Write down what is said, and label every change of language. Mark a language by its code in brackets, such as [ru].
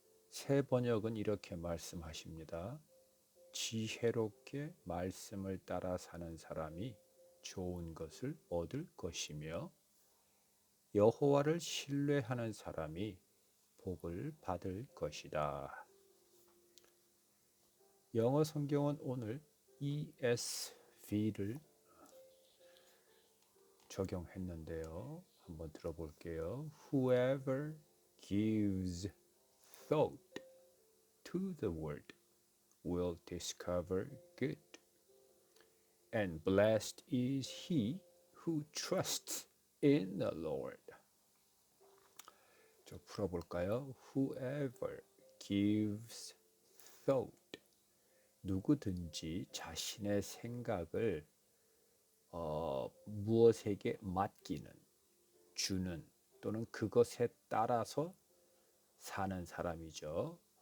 [ko] 새 번역은 이렇게 말씀하십니다. 지혜롭게 말씀을 따라 사는 사람이 좋은 것을 얻을 것이며 여호와를 신뢰하는 사람이 복을 받을 것이다. 영어 성경은 오늘 ESV를 적용했는데요. 한번 들어볼게요. [en] Whoever gives thought to the word will discover good, and blessed is he who trusts in the Lord. [ko] 좀 풀어볼까요? [en] Whoever gives thought, [ko] 누구든지 자신의 생각을 무엇에게 맡기는, 주는 또는 그것에 따라서 사는 사람이죠.